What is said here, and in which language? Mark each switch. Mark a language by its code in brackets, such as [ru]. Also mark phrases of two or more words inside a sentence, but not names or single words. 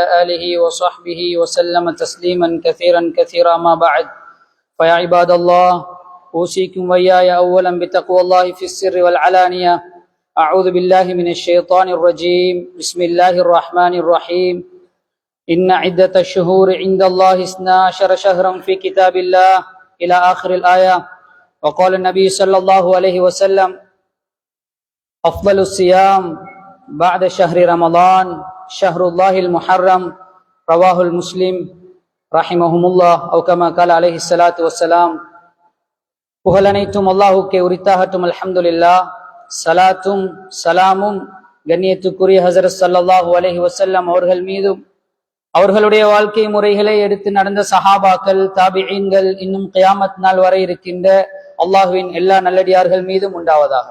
[ar] آله وصحبه وسلم تسليما كثيرا ما بعد فيا عباد الله أوصيكم وإياي أولا بتقوى الله في السر والعلانية أعوذ بالله من الشيطان الرجيم بسم الله الرحمن الرحيم إن عدة الشهور عند الله 12 شهرا في كتاب الله إلى آخر الآية وقال النبي صلى الله عليه وسلم أفضل الصيام بعد شهر رمضان شهر الله المحرم رواه المسلم رحمهم الله أو كما قال عليه الصلاة والسلام. [ta] புகழனைத்தும் அல்லாஹுக்கே உரித்தாகட்டும். [ar] அல்ஹம்துலில்லாஹ். [ta] சலாத்தும் சலாமும் கண்ணியத்துக்குரிய ஹஸரத் [ar] صلى الله عليه وسلم [ta] அவர்கள் மீதும் அவர்களுடைய வாழ்க்கை முறைகளை எடுத்து நடந்த சஹாபாக்கள், தாபிஈன்கள், இன்னும் கியாமத் நாள் வரை இருக்கின்ற அல்லாஹுவின் எல்லா நல்லடியார்கள் மீதும் உண்டாவதாக.